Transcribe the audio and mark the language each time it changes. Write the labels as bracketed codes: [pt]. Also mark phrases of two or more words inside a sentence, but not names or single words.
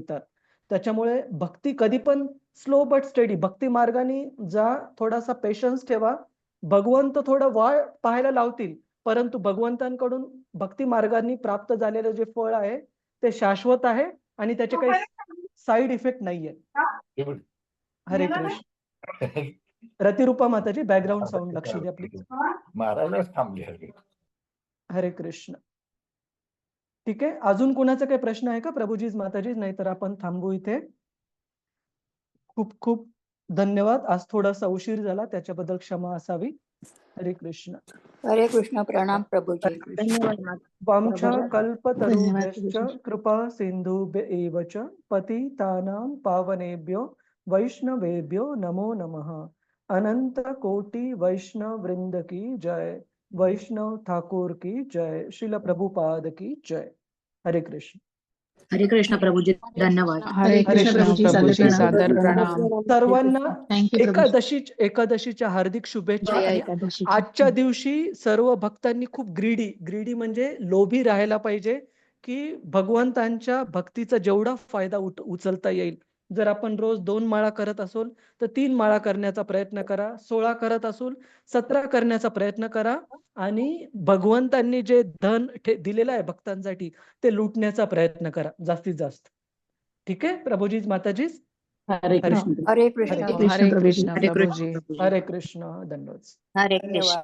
[mr] त्याच्यामुळे भक्ती कधी पण [en] slow but steady [mr] भक्ती मार्गाने जा, थोडासा पेशन्स ठेवा. भगवंत थोडं वाट पाहायला लावतील, परंतु भगवंतांकडून भक्ती मार्गाने प्राप्त झालेलं जे फळ आहे ते शाश्वत आहे आणि त्याचे काही [en] side effect [mr] नाहीये. हरे कृष्ण. रतिरूपा माताजी, [en] background sound [mr] लक्ष द्या प्लीज. मारायलाच थांबले हरकत. हरे कृष्ण. ठीक आहे, अजून कोणाचा काही प्रश्न आहे का प्रभूजीज माताजी? नाहीतर आपण थांबू इथे. खूप खूप धन्यवाद. आज थोडासा उशीर झाला, त्याच्याबद्दल क्षमा असावी. हरे कृष्ण. हरे कृष्ण. प्रणाम प्रभुजी. हरे कृष्ण. धन्यवाद माता. [sa] वांछा [mr] धन्यवाद [sa] कल्पतरुभ्यश्च [mr] प्रभुजी. [sa] कृपा सिंधुभ्य एव च पतितानां पावनेभ्यो वैष्णवेभ्यो नमो नमः. [hi] अनंत कोटि वैष्णव वृंद की जय. वैष्णव ठाकुर की जय. श्रील प्रभुपाद की जय. [mr] हरे कृष्ण. हरे कृष्ण प्रभूजी, धन्यवाद. हरे कृष्ण प्रभूजी, प्रभूजी, सादर सादर प्रणाम. प्रणाम. सर्वांना थँक्यू एकादशीच्या हार्दिक शुभेच्छा. जय आणि एकादशी. आजच्या दिवशी सर्व भक्तांनी खूप ग्रीडी म्हणजे लोभी राहायला पाहिजे, की भगवंतांच्या भक्तीचा जेवढा फायदा उचलता येईल. जर आपण रोज 2 माळा करत असोल तर 3 माळा करण्याचा प्रयत्न करा. 16 करत असोल 17 करण्याचा प्रयत्न करा. आणि भगवंतांनी जे धन दिलेलं आहे भक्तांसाठी ते लुटण्याचा प्रयत्न करा जास्तीत जास्त. ठीक आहे प्रभूजीज माताजीज. हरे कृष्ण. हरे कृष्ण. हरे कृष्ण हरे कृष्ण प्रभूजी. प्रभूजी. हरे कृष्ण. धन्यवाद. धन्यवाद.